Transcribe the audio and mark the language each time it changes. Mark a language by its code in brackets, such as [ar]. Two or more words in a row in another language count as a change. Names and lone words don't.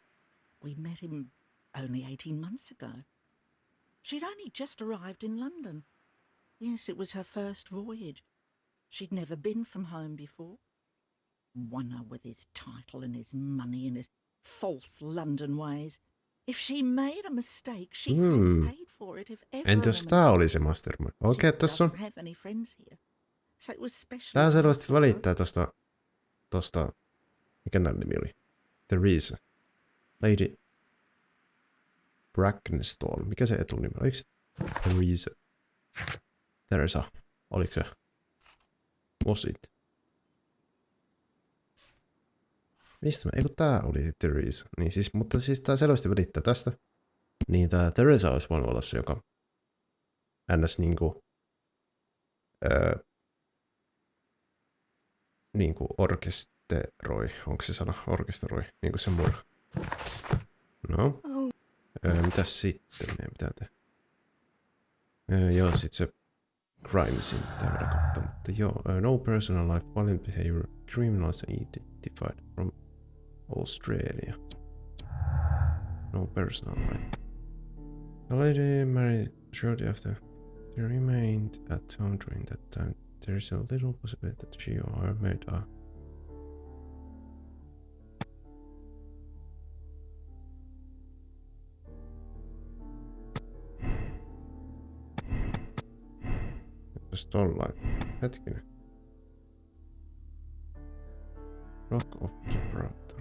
[en] We met him only 18 months ago. She'd only just arrived in London. Yes, it was her first voyage. She'd never been from home before. Wonder with his title and his money and his false London ways. If she made a mistake, she has paid for it if ever. [fi] Entäs tää oli se mastermind? Okei, tässä on... [en] So it was special. [fi] Tää selvästi välittää tosta... Mikä tän nimi oli? Theresa. Lady... Brackenstall. Mikä se etunimi? Oliko se Theresa? Theresa. Oliko se? [en] Was it? [fi] Mistä eikö tää oli Theresa? Niin siis, mutta siis tää selvästi välittää tästä. Niin tää Theresa olisi voinut olla se, joka ns. Niinku niinku orkesteroi. Onko se sana? Orkesteroi. Niinku se murha. No. Mitäs sitten? Mitä te? Joo, sit se crimesin pitää vielä katsoa. Mutta joo, [en] no personal life, violent behavior, criminals identified from Australia. No personal life. The lady married shortly after. She remained at home during that time. There is a little possibility that she or her maid are. [fi] Jos tollain. Hetkinen. Rock of Gibraltar.